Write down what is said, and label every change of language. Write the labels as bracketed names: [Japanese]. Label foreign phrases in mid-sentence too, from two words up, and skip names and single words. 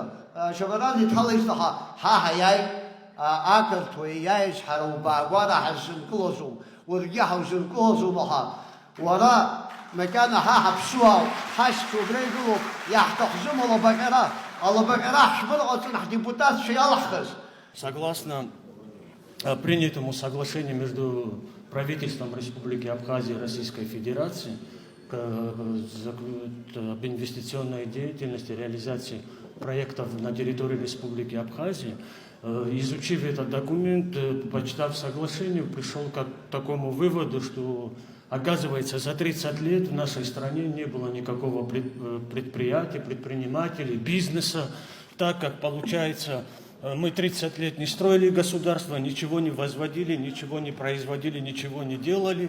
[Abkhazian] Шеварднаӡе дҳалеиҵт аха ҳа ҳаиааит, ақырҭуа иааиз ҳара убаагәара ҳаззынкылозу, уаргьы ҳаузынкылозу аха, уара макьана ҳа ҳаԥсуаа ҳашьцәа убра игылоуп, иаҳҭахӡым алабаҟьара ҳшәмырҟаҵан ҳдепутатцәа иалаҳхыз. [Russian] Согласно принятому соглашению между правительством Республики Абхазия и Российской Федерации об инвестиционной деятельности, реализации проектов на территории Республики Абхазия, изучив этот документ, почитав соглашение, пришел к такому выводу, что, оказывается, за 30 лет в нашей стране не было никакого предприятия, предпринимателей, бизнеса, так как, получается, мы 30 лет не строили государство, ничего не возводили, ничего не производили, ничего не делали.